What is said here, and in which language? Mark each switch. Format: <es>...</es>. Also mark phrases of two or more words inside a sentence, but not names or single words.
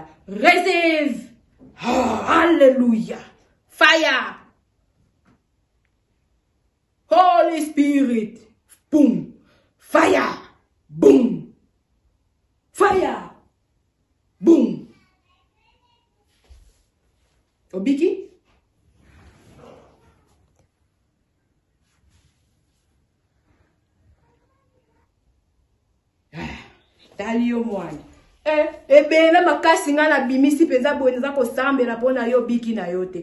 <en>Receive. Oh, hallelujah. Fire. Holy Spirit. Boom. Fire. Boom. Fire. Boom.</en> <ln>Obiki? Tali yo mwana. Ebele makasi nga na bimisi peza boneza ko sambela pona yo biki na yote.</ln>